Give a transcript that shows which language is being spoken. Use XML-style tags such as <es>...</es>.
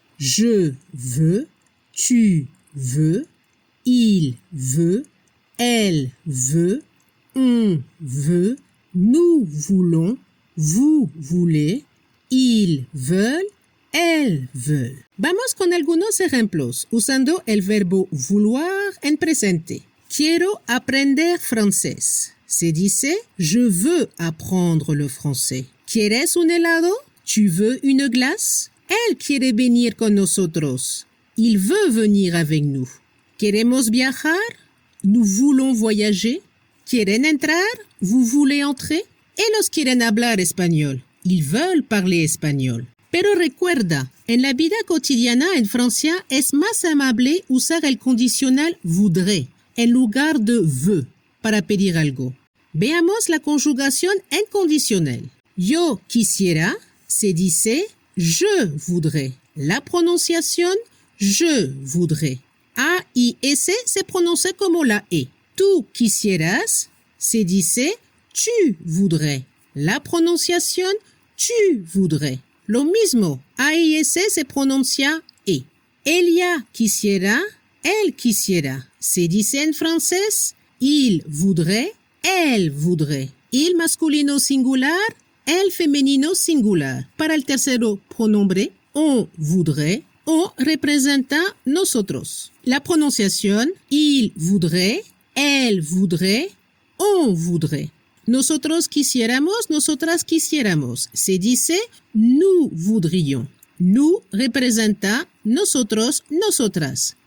<fr>Je veux, tu veux, il veut, elle veut, on veut, nous voulons, vous voulez, ils veulent, elles veulent.</fr> <es>Vamos con algunos ejemplos usando el verbo vouloir en presente. Quiero aprender francés. Se dice</es> <fr>je veux apprendre le français.</fr> <es>¿Quieres un helado?</es> <fr>¿Tu veux une glace?</fr> <es>Él quiere venir con nosotros.</es> <fr>Il veut venir avec nous.</fr> <es>¿Queremos viajar?</es> <fr>Nous voulons voyager.</fr> <es>¿Quieren entrar?</es> <fr>Vous voulez entrer?</fr> <es>Ellos quieren hablar español.</es> <fr>Ils veulent parler español.</fr> <es>Pero recuerda, en la vida cotidiana en Francia es más amable usar el condicional voudrait en lugar de veut para pedir algo. Veamos la conjugación en conditionnel. Yo quisiera se dice</es> <fr>je voudrais.</fr> <es>La prononciación</es> <fr>je voudrais.</fr> <es>A y S se pronuncia como la E. Tú quisieras se dice</es> <fr>tu voudrais.</fr> <es>La prononciación</es> <fr>tu voudrais.</fr> <es>Lo mismo, A y S se pronuncia E. Ella quisiera, él quisiera. Se dice en francés</es> <fr>il voudrait, elle voudrait.</fr> <es>Il masculino singular, el femenino singular. Para el tercero pronombre,</es> <fr>on voudrait,</fr> <es>on representa nosotros. La pronunciación</es> <fr>il voudrait, elle voudrait, on voudrait.</fr> <es>Nosotros quisiéramos, nosotras quisiéramos. Se dice</es> <fr>nous voudrions.</fr> <es>Nous representa nosotros, nosotras.</es>